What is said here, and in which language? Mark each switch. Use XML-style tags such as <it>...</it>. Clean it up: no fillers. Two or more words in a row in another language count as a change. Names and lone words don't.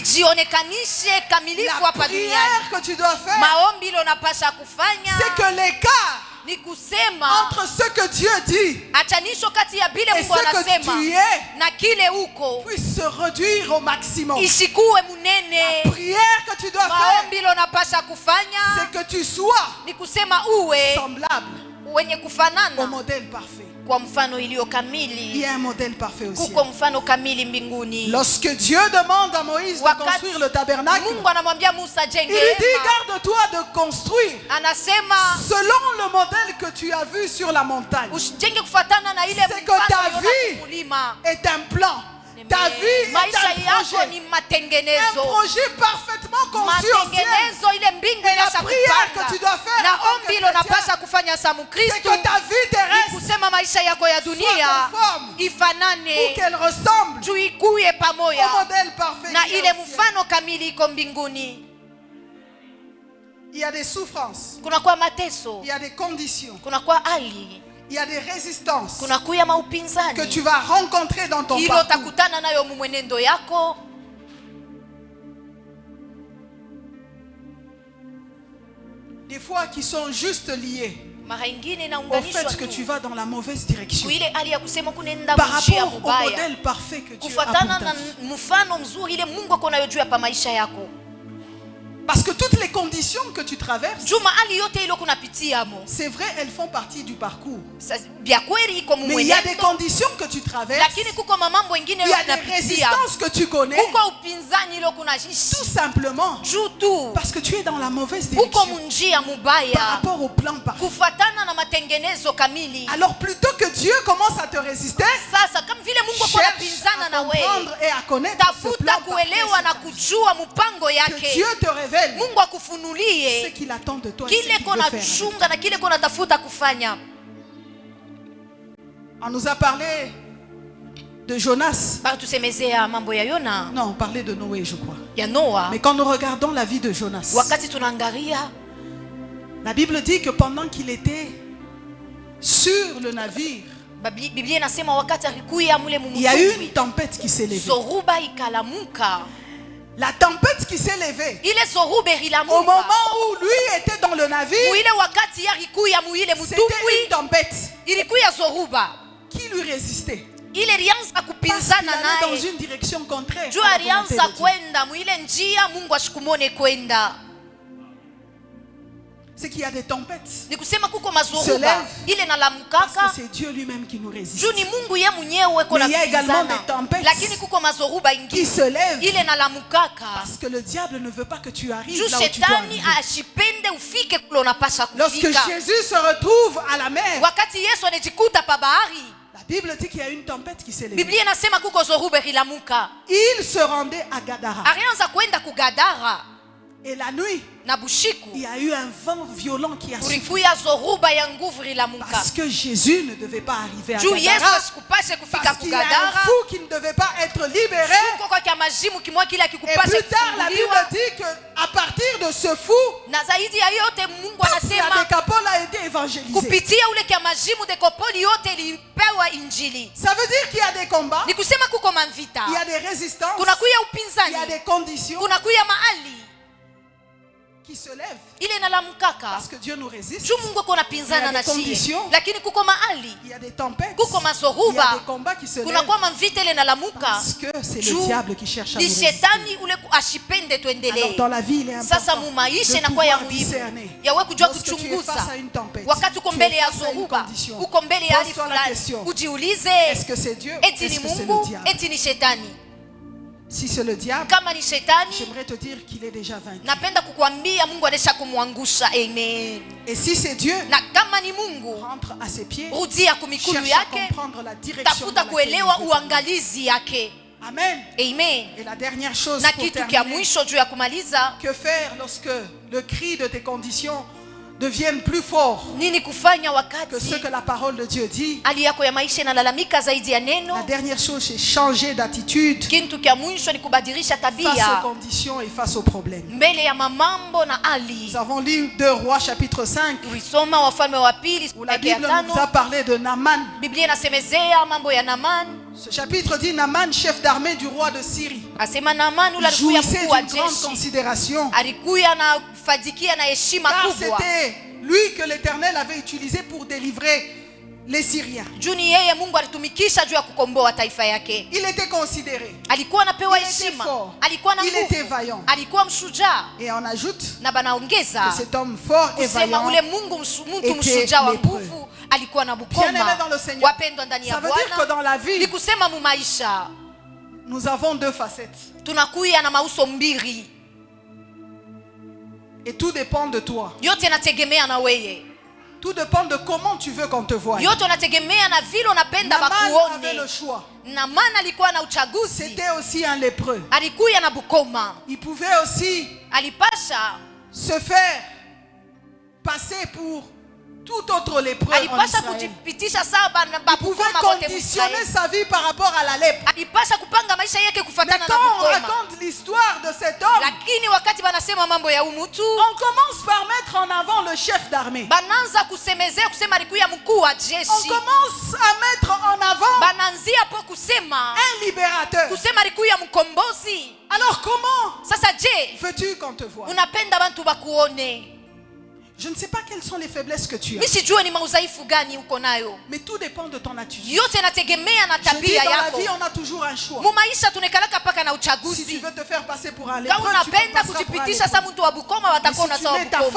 <sw>ijionekanishe kamilifu</sw> <fr>La</fr> <sw>hapa duniani.</sw> <fr>prière que tu dois faire,</fr> <sw>Maombi ile unapasha kufanya</sw> <fr>c'est que l'écart</fr> <sw>ni kusema</sw> <fr>entre ce que Dieu dit</fr> <sw>achanisho kati ya bile</sw> <fr>et</fr> <sw>Mungu</sw> <fr>ce que</fr> <sw>anasema</sw> <fr>tu es</fr> <sw>na kile uko</sw> <fr>puisse se réduire au maximum.</fr> <sw>isikuwe munene.</sw> <fr>La prière que tu dois faire,</fr> <sw>Maombi ile unapasha kufanya</sw> <fr>c'est que tu sois</fr> <sw>ni kusema uwe</sw> <fr>semblable</fr> <sw>wenye</sw> <fr>au</fr> <sw>kufanana</sw> <fr>modèle parfait.</fr> <sw>kwa mfano iliyo</sw> <fr>Il y</fr> <sw>kamili.</sw> <fr>a un modèle parfait au ciel.</fr> <sw>Kuko mfano kamili mbinguni.</sw> <fr>Lorsque Dieu demande à Moïse de</fr> <sw>Wakati</sw> <fr>construire le tabernacle,</fr> <sw>Mungu anamwambia Musa</sw> <fr>il</fr> <sw>jenge</sw> <fr>lui dit</fr> <sw>hema,</sw> <fr>garde-toi de construire</fr> <sw>anasema</sw> <fr>selon le modèle que tu as vu sur la montagne.</fr> <sw>usijenge kufatana na ile</sw> <fr>C'est que ta</fr> <sw>mfano</sw> <fr>vie</fr> <sw>ya mulima.</sw> <fr>est un plan. Ta vie est</fr> <sw>Maisha</sw> <fr>un</fr> <sw>yako</sw> <fr>projet.</fr> <sw>ni</sw> <fr>Un</fr> <sw>matengenezo.</sw> <fr>projet parfaitement conçu au ciel.</fr> <sw>Matengenezo ile mbingu</sw> <fr>Et la</fr> <sw>inasha</sw> <fr>prière</fr> <sw>kupanga.</sw> <fr>que tu dois faire</fr> <sw>Na</sw> <fr>en tant</fr> <sw>ombi</sw> <fr>que</fr> <sw>ile unapasha</sw> <fr>chrétien,</fr> <sw>kufanya sa</sw> <fr>c'est</fr> <sw>Mkristo</sw> <fr>que ta vie</fr> <sw>ni</sw> <fr>terrestre,</fr> <sw>kusema maisha yako ya dunia</sw> <fr>conforme pour</fr> <sw>ifanane</sw> <fr>qu'elle ressemble</fr> <sw>juu ikuye</sw> <fr>au</fr> <sw>pamoja</sw> <fr>modèle parfait</fr> <sw>na</sw> <fr>qui est</fr> <sw>ile</sw> <fr>au ciel.</fr> <sw>mfano kamili iko mbinguni.</sw> <fr>Il y a des souffrances,</fr> <sw>Kunakuwa mateso,</sw> <fr>il y a des conditions,</fr> <sw>kunakuwa hali,</sw> <fr>il y a des résistances</fr> <sw>kunakuya</sw> <fr>que</fr> <sw>maupinzani</sw> <fr>tu vas rencontrer dans ton</fr> <sw>ilo</sw> <fr>parcours.</fr> <sw>utakutana nayo mumwenendo yako.</sw> <fr>Des fois qui sont juste liées</fr> <sw>Mara ingine</sw> <fr>au</fr> <sw>inaunganishwa</sw> <fr>fait que tu tu vas dans la mauvaise direction</fr> <sw>kuile hali ya kusema kunenda</sw> <fr>par</fr> <sw>mjia</sw> <fr>rapport au</fr> <sw>mubaya</sw> <fr>modèle parfait que tu as pour</fr> <sw>kufatana</sw> <fr>ta</fr> <sw>na</sw> <fr>vie.</fr> <sw>mfano mzuri ile Mungu ako nayo juu ya pa maisha yako.</sw> <fr>Parce que toutes les conditions que tu traverses,</fr> <sw>Juma hali yote ile kunapitia mo</sw> <fr>c'est vrai, elles font partie du parcours.</fr> <sw>bya kweli iko</sw> <fr>Mais il y a des</fr> <sw>mumwenendo,</sw> <fr>conditions que tu traverses,</fr> <sw>lakini kuko mamambo ingine</sw> <fr>il y a des</fr> <sw>unapitia,</sw> <fr>résistances que tu connais,</fr> <sw>kuko upinzani ile</sw> <fr>tout</fr> <sw>kunaishi</sw> <fr>simplement</fr> <sw>juu tu</sw> <fr>parce que tu es dans la mauvaise</fr> <sw>uko</sw> <fr>direction</fr> <sw>munjia</sw> <fr>par</fr> <sw>mubaya</sw> <fr>rapport au plan parfait.</fr> <sw>kufatana na matengenezo kamili.</sw> <fr>Alors plutôt que Dieu commence à te résister,</fr> <sw>Sasa kama vile Mungu ako</sw> <fr>cherche</fr> <sw>anapinzana</sw> <fr>à</fr> <sw>na wewe,</sw> <fr>comprendre et à connaître ce</fr> <sw>tafuta</sw> <fr>plan parfait</fr> <sw>kuelewa na</sw> <fr>sur ta vie.</fr> <sw>kujua mpango</sw> <fr>Que</fr> <sw>yake.</sw> <fr>Dieu te révèle</fr> <sw>Mungu</sw> <fr>ce</fr> <sw>akufunulie</sw> <fr>qu'il attend de toi et ce</fr> <sw>kile</sw> <fr>qu'il veut faire.</fr> <sw>konachunga na kile konatafuta kufanya.</sw> <fr>On nous a parlé de Jonas.</fr> <sw>Bado tusemezea mambo ya Yona,</sw> <fr>Non, on parlait de Noé, je crois.</fr> <sw>ya Noa.</sw> <fr>Mais quand nous regardons la vie de Jonas,</fr> <sw>Wakati tunaangalia</sw> <fr>la Bible dit que pendant qu'il était sur le navire,</fr> <sw>Biblia inasema wakati alikuya mule</sw> <fr>il y a eu une</fr> <sw>mumutumbwi,</sw> <fr>tempête qui s'est levée.</fr> <sw>zoruba ikalamuka.</sw> <fr>La tempête qui s'est levée</fr> <sw>Ile zoruba</sw> <fr>au</fr> <sw>ililamuka</sw> <fr>moment où lui était dans le navire,</fr> <sw>muile wakati yarikuya muile</sw> <fr>c'était</fr> <sw>mutumbwi,</sw> <fr>une tempête</fr> <sw>ilikuya zoruba</sw> <fr>qui lui résistait.</fr> <sw>ile ilianza</sw> <fr>Parce qu'il</fr> <sw>kupinzana</sw> <fr>allait dans</fr> <sw>naye</sw> <fr>une direction contraire.</fr> <sw>juu</sw> <fr>à la volonté</fr> <sw>alianza</sw> <fr>de Dieu.</fr> <sw>kwenda muile njia Mungu ashikumone kwenda.</sw> <fr>C'est qu'il y a des tempêtes.</fr> <sw>Ni kusema kuko</sw> <fr>Se</fr> <sw>mazoruba</sw> <fr>lève.</fr> <sw>ile</sw> <fr>Parce</fr> <sw>nalamukaka</sw> <fr>que c'est Dieu lui-même qui nous résiste.</fr> <sw>juu ni Mungu ye mwenyewe</sw> <fr>Mais il y a également des</fr> <sw>konapinzana,</sw> <fr>tempêtes</fr> <sw>lakini kuko mazoruba</sw> <fr>Qui</fr> <sw>ingine</sw> <fr>se lèvent</fr> <sw>ile nalamukaka</sw> <fr>parce que le diable ne veut pas que tu arrives</fr> <sw>juu</sw> <fr>là où tu dois</fr> <sw>shetani</sw> <fr>arriver.</fr> <sw>ashipende ufike kule unapasha</sw> <fr>Lorsque</fr> <sw>kufika.</sw> <fr>Jésus se retrouve à la mer,</fr> <sw>Wakati Yesu anajikuta pa bahari,</sw> <fr>la Bible dit qu'il y a une tempête qui s'est levée.</fr> <sw>Biblia inasema kuko zoruba ililamuka,</sw> <fr>Il se rendait à Gadara.</fr> <sw>alianza kwenda kugadara</sw> <fr>Et la nuit,</fr> <sw>na bushiku</sw> <fr>il y a eu un vent violent qui a soufflé.</fr> <sw>kulikuya zoruba ya nguvu ililamuka</sw> <fr>Parce que Jésus ne devait pas arriver à</fr> <sw>juu Yesu</sw> <fr>Gadara.</fr> <sw>asikupashe kufika</sw> <fr>Parce qu'il y a un</fr> <sw>kugadara.</sw> <fr>fou qui ne devait pas être libéré.</fr> <sw>Kuko kwa majimu kimwa kile</sw> <fr>Et</fr> <sw>akikupashe</sw> <fr>plus tard, la Bible</fr> <sw>kufunguliwa.</sw> <fr>dit qu'à partir de ce fou,</fr> <sw>Na zaidi ya yote Mungu</sw> <fr>toute la</fr> <sw>anasema</sw> <fr>décapole a été évacuée. évangélisé.</fr> <sw>kupitia ule kiamajimu dekopoli yote ilipewa injili.</sw> <fr>Ça veut dire qu'il y a des combats,</fr> <sw>Ni kusema kuko mavita,</sw> <fr>il y a des résistances,</fr> <sw>kunakuya</sw> <fr>il y a</fr> <sw>upinzani,</sw> <fr>des conditions</fr> <sw>kunakuya mahali</sw> <fr>qui se lèvent.</fr> <sw>ile inalamkaka</sw> <fr>Parce que Dieu nous résiste.</fr> <sw>juu Mungu ako napinzana</sw> <fr>Il y a</fr> <sw>na</sw> <fr>des</fr> <sw>shie,</sw> <fr>conditions.</fr> <sw>lakini kuko mahali</sw> <fr>Il y a des tempêtes,</fr> <sw>kuko</sw> <fr>il y a</fr> <sw>mazoruba,</sw> <fr>des combats qui se lèvent.</fr> <sw>kunakuwa mavita ile inalamuka</sw> <fr>Parce que c'est</fr> <sw>juu</sw> <fr>le diable qui cherche à nous</fr> <sw>ni</sw> <fr>résister.</fr> <sw>shetani ule ashipende</sw> <fr>Alors</fr> <sw>tuendelee.</sw> <fr>dans la vie, il est</fr> <sw>Sasa</sw> <fr>important</fr> <sw>mu maisha</sw> <fr>de</fr> <sw>inakuwa ya</sw> <fr>pouvoir</fr> <sw>muhimu</sw> <fr>discerner.</fr> <sw>yawe kujua</sw> <fr>Lorsque tu es</fr> <sw>kuchunguza.</sw> <fr>face à une tempête,</fr> <sw>Wakati uko</sw> <fr>tu</fr> <sw>mbele</sw> <fr>es</fr> <sw>ya</sw> <fr>face à une</fr> <sw>zoruba,</sw> <fr>condition.</fr> <sw>uko mbele ya hali</sw> <fr>Pose-toi la</fr> <sw>fulani,</sw> <fr>question.</fr> <sw>ujiulize,</sw> <fr>Est-ce que c'est Dieu?</fr> <sw>eti</sw> <fr>Est-ce</fr> <sw>ni</sw> <fr>que c'est le</fr> <sw>Mungu,</sw> <fr>diable?</fr> <sw>eti ni shetani?</sw> <fr>Si c'est le diable,</fr> <sw>Kama ni shetani,</sw> <fr>j'aimerais te dire qu'il est déjà vaincu.</fr> <sw>napenda kukuambia Mungu anaisha kumwangusha. Amen.</sw> <fr>Et si c'est Dieu,</fr> <sw>Na kama ni Mungu,</sw> <fr>rentre à ses pieds,</fr> <sw>rudia kumikulu</sw> <fr>cherche à</fr> <sw>yake,</sw> <fr>comprendre la direction</fr> <sw>tafuta</sw> <fr>dans laquelle</fr> <sw>kuelewa</sw> <fr>il veut t'amener.</fr> <sw>uangalizi yake. Amen. Amen.</sw> <fr>Et la dernière chose</fr> <sw>Na</sw> <fr>pour</fr> <sw>kitu kia</sw> <fr>terminer,</fr> <sw>mwisho juu ya kumaliza,</sw> <fr>que faire lorsque le cri de tes conditions devienne plus fort</fr> <sw>nini kufanya</sw> <fr>que ce</fr> <sw>wakati</sw> <fr>que la parole de Dieu dit?</fr> <sw>hali yako ya maisha inalalamika zaidi ya</sw> <fr>La</fr> <sw>neno?</sw> <fr>dernière chose, c'est changer d'attitude</fr> <sw>Kitu kia mwisho ni kubadilisha</sw> <fr>face aux</fr> <sw>tabia</sw> <fr>conditions et face aux problèmes.</fr> <sw>mbele ya mamambo na hali.</sw> <fr>Nous avons lu 2 Rois chapitre 5</fr> <sw>Tulisoma Wafalme wa Pili</sw> <fr>où la</fr> <sw>yake ya</sw> <fr>Bible nous a</fr> <sw>tano.</sw> <fr>parlé de Naaman.</fr> <sw>Biblia inasemezea mambo ya Naaman.</sw> <fr>Ce chapitre dit Naaman, chef d'armée du roi de Syrie,</fr> <sw>Asema Naaman ule alikuya</sw> <fr>jouissait</fr> <sw>mkuu wa</sw> <fr>d'une grande</fr> <sw>jeshi,</sw> <fr>considération</fr> <sw>alikuya na fadikia na heshima</sw> <fr>car</fr> <sw>kubwa,</sw> <fr>c'était lui que l'Éternel avait utilisé pour délivrer les Syriens.</fr> <sw>juu ni yeye Mungu alitumikisha juu ya kukomboa taifa yake.</sw> <fr>Il était considéré,</fr> <sw>Alikuwa anapewa</sw> <fr>il était</fr> <sw>heshima,</sw> <fr>fort,</fr> <sw>alikuwa na</sw> <fr>il était</fr> <sw>nguvu,</sw> <fr>vaillant.</fr> <sw>alikuwa mshujaa.</sw> <fr>Et on ajoute</fr> <sw>Na banaongeza</sw> <fr>que cet homme fort et</fr> <sw>kusema</sw> <fr>vaillant,</fr> <sw>ule mtu</sw> <fr>était</fr> <sw>mshujaa wa</sw> <fr>lépreux.</fr> <sw>nguvu alikuwa na</sw> <fr>Bien-aimé dans le</fr> <sw>bukoma.</sw> <fr>Seigneur,</fr> <sw>Wapendwa ndani ya</sw> <fr>ça veut dire que</fr> <sw>Bwana,</sw> <fr>dans la</fr> <sw>ni</sw> <fr>vie,</fr> <sw>kusema mu maisha</sw> <fr>nous avons 2 facettes.</fr> <sw>tunakuya na mauso mbili,</sw> <fr>Et tout dépend de toi.</fr> <sw>yote inategemea na weye,</sw> <fr>Tout dépend de comment tu veux qu'on te voie.</fr> <sw>yote unategemea na vile unapenda</sw> <fr>Naaman avait</fr> <sw>bakuone.</sw> <fr>le choix.</fr> <sw>Naaman alikuwa na uchaguzi,</sw> <fr>C'était aussi un lépreux.</fr> <sw>alikuya na bukoma,</sw> <fr>Il pouvait aussi</fr> <sw>alipasha</sw> <fr>se faire passer pour tout autre lépreux en</fr> <sw>alipasha</sw> <fr>Israël.</fr> <sw>kujipitisha sawa na</sw> <fr>Il pouvait</fr> <sw>bakukoma wote</sw> <fr>conditionner</fr> <sw>Israeli.</sw> <fr>sa vie par rapport à la lèpre.</fr> <sw>Alipasha kupanga maisha yake</sw> <fr>Mais</fr> <sw>kufatana na</sw> <fr>quand on</fr> <sw>bukoma,</sw> <fr>raconte l'histoire de cet homme,</fr> <sw>lakini wakati banasema mambo ya umutu</sw> <fr>on commence par mettre en avant le chef d'armée.</fr> <sw>bananza kusemezea kusema alikuya mkuu wa</sw> <fr>On</fr> <sw>jeshi,</sw> <fr>commence à mettre en avant</fr> <sw>bananzia po kusema</sw> <fr>un libérateur.</fr> <sw>kusema alikuya mkombozi.</sw> <fr>Alors comment</fr> <sw>Sasa je,</sw> <fr>veux-tu qu'on te voie?</fr> <sw>unapenda bantu bakuone?</sw> <fr>Je ne sais pas quelles sont les faiblesses que tu as.</fr> <sw>Mi sijue ni maudhaifu gani uko nayo,</sw> <fr>Mais tout dépend de ton attitude.</fr> <sw>yote inategemea na</sw> <fr>Je dis,</fr> <sw>tabia</sw> <fr>dans la</fr> <sw>yako.</sw> <fr>vie, on a toujours un choix.</fr> <sw>Mu maisha tunekalaka paka na</sw> <fr>Si tu</fr> <sw>uchaguzi.</sw> <fr>veux te faire passer pour un</fr> <sw>Kama</sw> <fr>lépreux, tu</fr> <sw>unapenda</sw> <fr>passeras pour un</fr> <sw>kujipitisha sa</sw> <fr>lépreux.</fr> <sw>mtu wa bukoma,</sw> <fr>Mais</fr> <sw>watakuwa</sw> <fr>si tu</fr> <sw>unasawa</sw> <fr>mets ta</fr> <sw>bukoma.</sw>